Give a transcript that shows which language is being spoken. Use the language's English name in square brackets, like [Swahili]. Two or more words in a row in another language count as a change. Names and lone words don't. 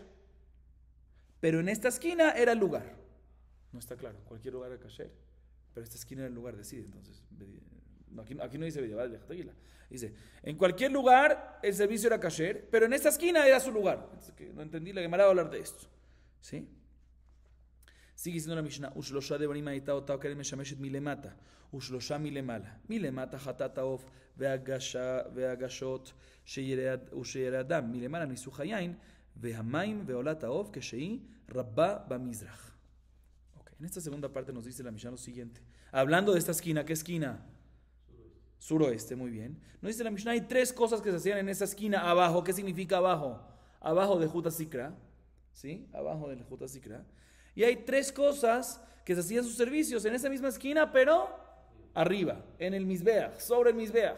[Spanish] Pero en esta esquina era el lugar. No está claro, cualquier lugar era kasher. Pero esta esquina era el lugar, decide. Entonces, no, aquí no dice Bediavad de Jatagila. Dice, en cualquier lugar el servicio era kasher, pero en esta esquina era su lugar. Entonces, que no entendí, la Gemara va a hablar de esto. ¿Sí? Sigue diciendo la Mishnah, [Hebrew] ושלשה דברים היתה אותה קרן משמשת מלמטה ושלשה מלמעלה מלמטה חטאת העוף והגשות ושירי הדם מלמעלה ניסוך היין והמים ועולת העוף כשהיא רבה במזרח. [Spanish] Okay. En esta segunda parte nos dice la Mishnah lo siguiente, hablando de esta esquina, ¿qué esquina? Suroeste, muy bien. Nos dice la Mishnah, hay tres cosas que se hacían en esa esquina abajo. ¿Qué significa abajo? Abajo de Juta Sikra, ¿sí? Abajo de Juta Sikra. Y hay tres cosas que se hacían sus servicios en esa misma esquina, pero arriba, en el Mizbeach, sobre el Mizbeach.